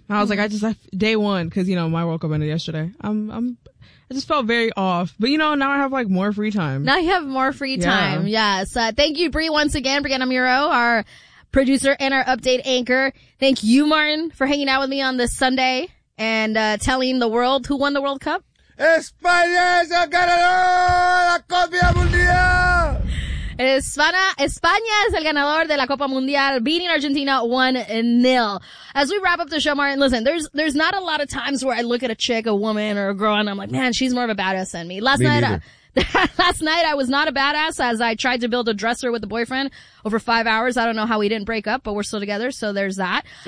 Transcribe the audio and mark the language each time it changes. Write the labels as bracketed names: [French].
[English] I was like, I just left day one because, you know, my World Cup ended yesterday. I just felt very off. But, you know, now I have, like, more free time. Now you have more free time. Yes. Thank you, Bree, once again. Brianna Muro, our producer and our update anchor. Thank you, Martin, for hanging out with me on this Sunday and telling the world who won the World Cup. [Spanish] España es el ganador de la Copa Mundial. España es el ganador de la Copa Mundial, [English] beating Argentina 1-0. As we wrap up the show, Martin, listen, there's not a lot of times where I look at a chick, a woman, or a girl, and I'm like, man, she's more of a badass than me. Last night, I was not a badass as I tried to build a dresser with a boyfriend over 5 hours. I don't know how we didn't break up, but we're still together, so there's that.